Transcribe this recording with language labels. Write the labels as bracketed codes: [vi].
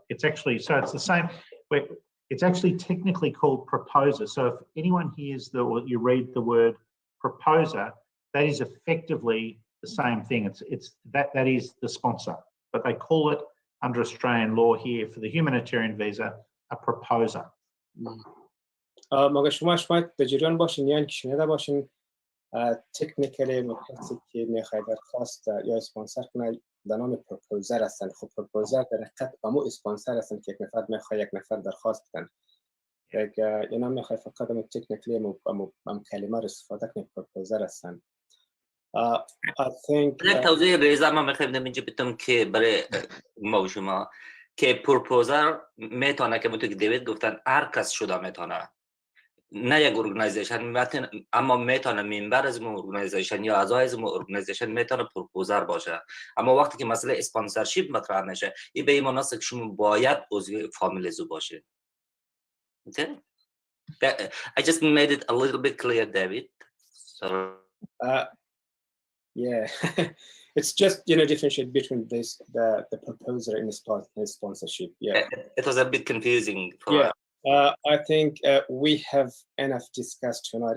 [en] It's actually, so it's the same, it's actually technically called proposer. So if anyone hears or you read the word proposer, that is effectively the same thing. That is the sponsor, but they call it under Australian law here for the humanitarian visa a proposer. [fa] مگه شما در جریان باشین یعنی که شنیده باشین تکنیکلی کسی که میخواد درخواست یا اسپانسر کنه به نام پروپوزر هستن. خب پروپوزر در حقیقت همون اسپانسر هستن که یک نفر میخواد یک نفر درخواست کنه. اینا میخواد فقط همون تکنیکلی هم کلمه رو استفاده کنه پروپوزر هستن. [en] I think [fa] یک توضیح ریزه ما میخوایم اینجا بتونم که برای ما و شما که پروپوزر میتونه که بتونه که دیوید گفتن هر کس شده میتونه، نه یک ارگانایزیشن، اما میتونه ممبر از اون ارگانایزیشن یا اعضای از اون ارگانایزیشن میتونه پروپوزر باشه. اما وقتی که مسئله اسپانسرشیپ مطرح میشه این به این معنی است که شما باید عضو فامیل زو باشه. [en] Okay? I just made it a little bit clear, David. So yeah, it's just differentiate between the proposer and the sponsorship. Yeah, it was a bit confusing for us. I think we have enough discussed tonight.